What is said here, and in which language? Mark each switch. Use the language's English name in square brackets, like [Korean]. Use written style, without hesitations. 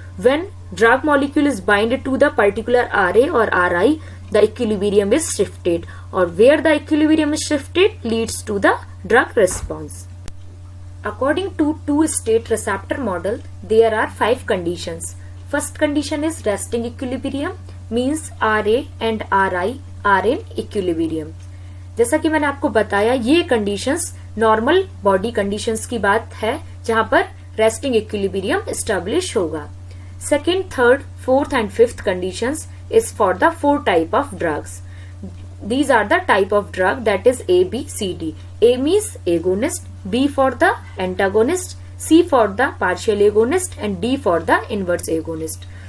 [English] When drug molecule is bind to the particular RA or RI, the equilibrium is shifted, or where the equilibrium is shifted leads to the drug response. According to two-state receptor model, there are 5 conditions. First condition is resting equilibrium, means RA and RI are in equilibrium. [Hindi] जैसा कि मैंने आपको बताया, ये conditions normal body conditions की बात है जहां पर रेस्टिंग इक्विलिब्रियम एस्टेब्लिश होगा. [English] Second, third, fourth and fifth conditions is for the 4 type of drugs. These are the type of drug that is A, B, C, D. A means agonist, B for the antagonist, C for the partial agonist, and D for the inverse agonist.